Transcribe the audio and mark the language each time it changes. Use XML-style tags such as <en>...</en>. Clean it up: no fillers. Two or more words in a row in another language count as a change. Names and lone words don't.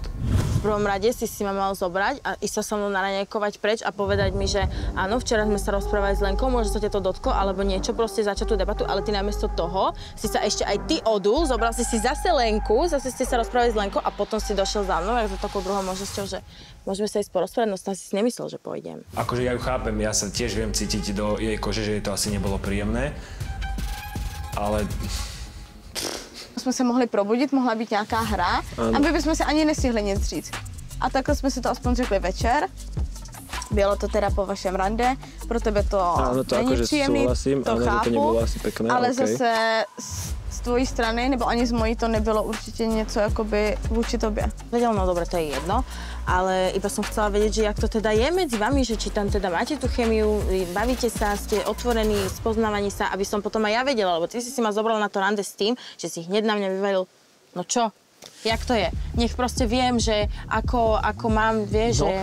<sk>V prvom rade si ma mal zobrať a ísť sa so mnou naranejkovať preč a povedať mi, že áno, včera sme sa rozprávali s Lenkou, možno sa ťa to dotklo, alebo niečo, proste začať tú debatu, ale ty namiesto toho si sa ešte aj ty odul, zobral si zase Lenku, zase ste sa rozprávali s Lenkou a potom si došiel za mnou, ako za takou druhou možnosťou, že môžeme sa ísť porozprávať, no si nemyslel, že pôjdem. Akože ja ju chápem, ja sa tiež viem cítiť do jej kože, že jej to asi nebolo príjemné, ale...</sk> <cs>Jsme se mohli probudit, mohla být nějaká hra, aby bychom si ani nestihli nic říct. A takhle jsme si to aspoň řekli večer. Bylo to teda po vašem rande, pro tebe to není příjemný, to chápu, ale zase z tvojí strany, nebo ani z mojí, to nebylo určitě něco jakoby vůči tobě.</cs> <sk>Vedel, no dobre, to je jedno, ale iba som chcela vedieť, že jak to teda je medzi vami, že či tam teda máte tú chemiu, bavíte sa, ste otvorení, spoznávaní sa, aby som potom aj ja vedela, lebo ty si ma zobral na to rande s tým, že si hneď na mňa vyvalil, no čo? Jak to je? Nech proste viem, že ako mám, vieš, že...</sk>